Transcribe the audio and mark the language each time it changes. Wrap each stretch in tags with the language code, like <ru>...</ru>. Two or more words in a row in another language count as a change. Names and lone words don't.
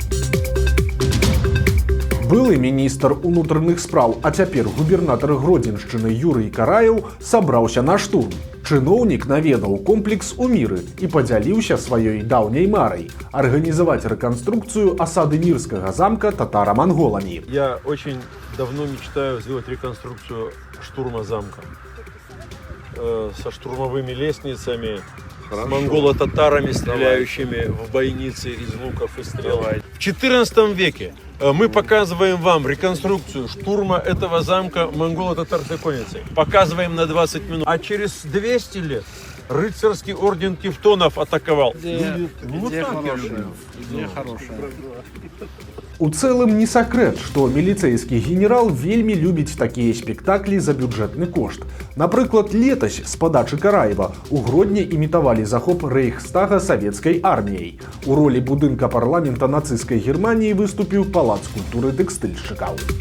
<be>Былы міністр унутраных спраў, а цяпер губернатар Гродзеншчыны Юрый Караеў сабраўся на штурм. Чыноўнік наведаў комплекс у Міры і падзяліўся сваёй даўняй марай – арганізаваць рэканструкцыю асады Мірскага замка татаро-монголамі.</be> <ru>Я очень давно мечтаю сделать реконструкцию штурма замка. Со штурмовыми лестницами, с монголо-татарами, стреляющими в бойницы из луков и стрел. В XIV веке мы показываем вам реконструкцию штурма этого замка монголо-татарской конницей. Показываем на 20 минут. А через 200 лет рыцарский орден Тевтонов атаковал. Идея хорошая.</ru> <be>У цэлым не сакрэт, што міліцэйскі генерал вельмі любіць такія спектаклі за бюджэтны кошт. Напрыклад, летась з падачы Караева у Гродні імітавалі захоп рэйхстага савецкай арміяй. У ролі будынка парламента нацысцкай Германіі выступіў палац культуры тэкстыльшчыкаў.</be>